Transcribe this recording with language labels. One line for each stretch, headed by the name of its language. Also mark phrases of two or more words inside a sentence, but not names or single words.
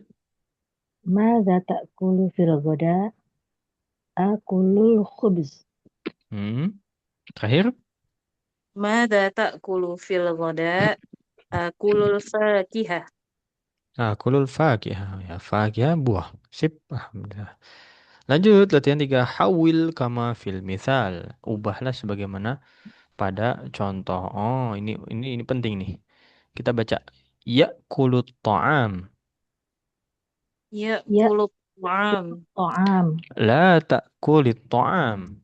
Arabic: ماذا تأكل في الغداء؟ آكل الخبز.
Indonesian: Terakhir.
Arabic: ماذا تأكل في الغداء? آكل الفاكهة. آكل الفاكهة.
Indonesian: Ya, fakihah buah. Sip. Alhamdulillah. Lanjut, latihan tiga.
Arabic: حوّل كما في المثال.
Indonesian: Ubahlah sebagaimana pada contoh. Oh, ini penting nih. Kita baca.
Arabic: يأكل الطعام. Ya يأكل الطعام. الطعام. لا تأكل الطعام.